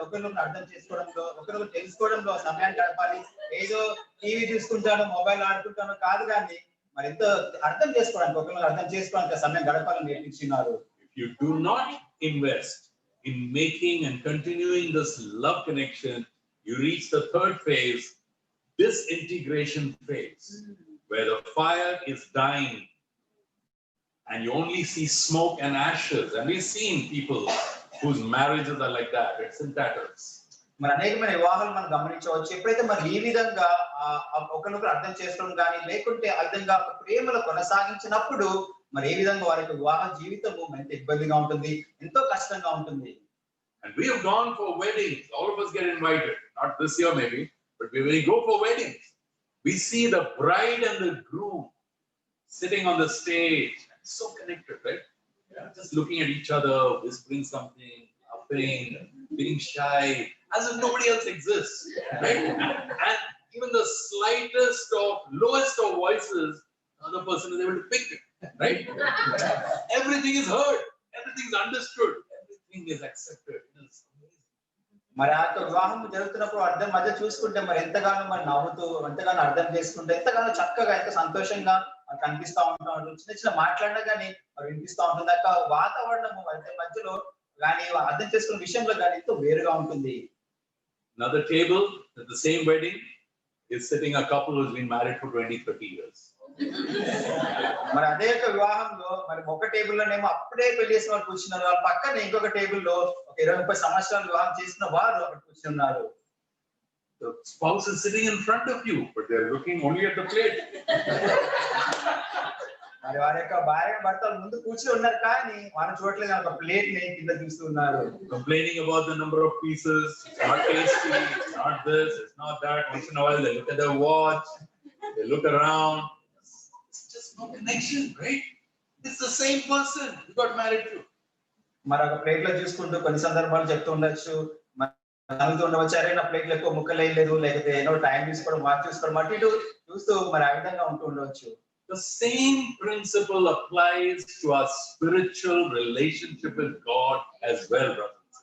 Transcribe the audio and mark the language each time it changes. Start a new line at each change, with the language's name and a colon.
Telugu: ఒకరినొకరు అర్థం చేసుకోవడంలో, ఒకరినొకరు తెలుసుకోవడంలో సమయం గడపాలి. ఏదో టీవీ చూసుకుంటాను, మొబైల్ ఆడుకుంటాను కాదు, కానీ మరి ఎంతో అర్థం చేసుకోవడానికి, ఒకరినొకరు అర్థం చేసుకోవడానికి సమయం గడపాలని నేర్పించినారు.
English: If you do not invest in making and continuing this love connection, you reach the third phase, disintegration phase, where the fire is dying and you only see smoke and ashes. And we've seen people whose marriages are like that. It's in tatters.
Telugu: మరి అనేకమైన వివాహాలు మనం గమనించవచ్చు. ఎప్పుడైతే మరి ఈ విధంగా ఒకరినొకరు అర్థం చేసుకోవడం కానీ లేకుంటే ఆ విధంగా ప్రేమలో కొనసాగించినప్పుడు మరి ఏ విధంగా వారి వివాహ జీవితము ఎంత ఇబ్బందిగా ఉంటుంది, ఎంతో కష్టంగా ఉంటుంది.
English: And we have gone for weddings. All of us get invited. Not this year maybe, but we will go for weddings. We see the bride and the groom sitting on the stage, so connected, right? Yeah. Just looking at each other, whispering something, laughing, being shy, as if nobody else exists, right? And even the slightest of, lowest of voices, the other person is able to pick it, right? Everything is heard, everything is understood, everything is accepted.
Telugu: మరి ఆ వివాహం జరుగుతున్నప్పుడు అర్థం మధ్య చూసుకుంటే మరి ఎంతగానో మరి నవ్వుతూ, ఎంతగానో అర్థం చేసుకుంటే, ఎంతగానో చక్కగా, ఎంత సంతోషంగా కనిపిస్తా ఉంటాడు. చిన్న చిన్న మాట్లాడినా కానీ మరి వినిపిస్తా ఉంటుంది. ఆ వాతావరణము మధ్యలో కానీ అర్థం చేసుకున్న విషయంలో కానీ ఎంతో వేరుగా ఉంటుంది.
English: Another table at the same wedding is sitting a couple who's been married for 20-30 years.
Telugu: మరి అదే యొక్క వివాహంలో మరి ఒక టేబుల్లోనేమో అప్పుడే పెళ్లి చేసిన వాళ్ళు కూర్చున్నారు, వాళ్ళ పక్కన ఇంకొక టేబుల్లో ఒక 20-30 సంవత్సరాలు వివాహం చేసిన వారు అక్కడ కూర్చున్నారు.
English: The spouse is sitting in front of you, but they're looking only at the plate.
Telugu: మరి వారి యొక్క భార్య భర్తలు ముందు కూర్చుని ఉన్నారు, కానీ వారు చూడట్లేదు, ఒక ప్లేట్ ని కింద చూస్తున్నారు.
English: Complaining about the number of pieces, it's not tasty, it's not this, it's not that. Once in a while they look at their watch, they look around. It's just no connection, right? It's the same person you got married to.
Telugu: మరి ఒక plate లో చూసుకుంటూ కొన్ని సందర్భాలు చెప్తూ ఉండొచ్చు, నవ్వుతూ ఉండవచ్చు, అరే నా ప్లేట్లు ఎక్కువ ముక్కలు వేయలేదు, లేకపోతే ఏదో టైం తీసుకోవడం, వాచ్ చూసుకోవడం, అటు ఇటు చూస్తూ మరి ఆ విధంగా ఉంటూ ఉండవచ్చు.
English: The same principle applies to our spiritual relationship with God as well, brothers.